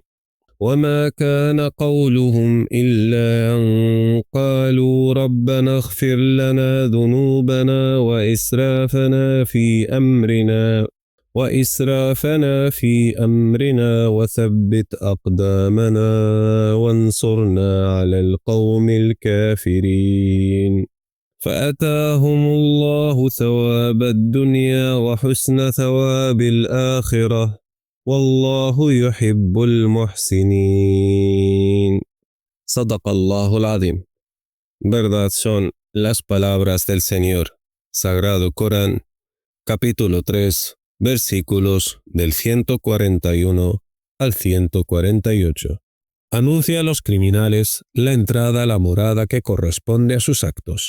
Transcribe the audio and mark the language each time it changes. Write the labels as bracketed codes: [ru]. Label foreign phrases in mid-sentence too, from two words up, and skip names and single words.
[ar] وما كان قولهم إلا أن قالوا ربنا اغفر لنا ذنوبنا وإسرافنا في أمرنا وثبت أقدامنا وانصرنا على القوم الكافرين. فأتاهم الله ثواب الدنيا وحسن ثواب الآخرة والله يحب المحسنين. صدق الله العظيم. [es] Verdad son las palabras del Señor. Sagrado Corán, capítulo 3, versículos del 141 al 148. Anuncia a los criminales la entrada a la morada que corresponde a sus actos.